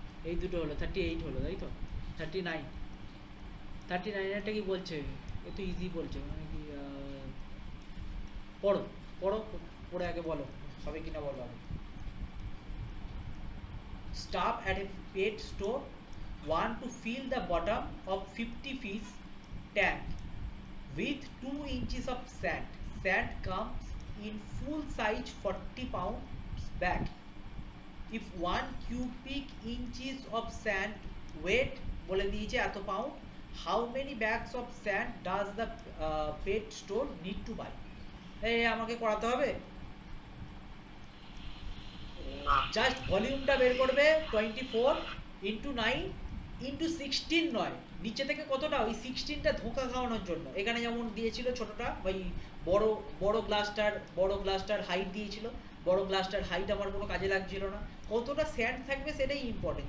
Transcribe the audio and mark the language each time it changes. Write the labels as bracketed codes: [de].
[bn] এই দুটো হলো 38 হলো, তাই তো? 39 একটা কি বলছে, এ তো ইজি বলছে, মানে কি পড়ো পড়ো, পড়ে আগে বলো হবে কিনা বলো আগে। [en] Staff at a pet store want to fill the bottom of 50 piece tank with 2 inches of sand. Sand comes in full size 40 pounds bag. If 1 cubic inches of sand weight [bn] বলে দিয়েছে এত pound, [en] how many bags of sand does the pet store need to buy? [bn] এই আমাকে করাতে হবে, না just ভলিউমটা বের করবে, 24 ইন্টু 9 ইন্টু 16 নয়, নিচে থেকে কতটা, ওই 16টা ধোঁকা খাওয়ানোর জন্য। এখানে যেমন দিয়েছিল ছোটটা, ওই বড় গ্লাসটার হাইট দিয়েছিল, বড় গ্লাসটার হাইট আমার কোনো কাজে লাগছিল না, কতটা স্যান্ড থাকবে সেটাই ইম্পর্টেন্ট।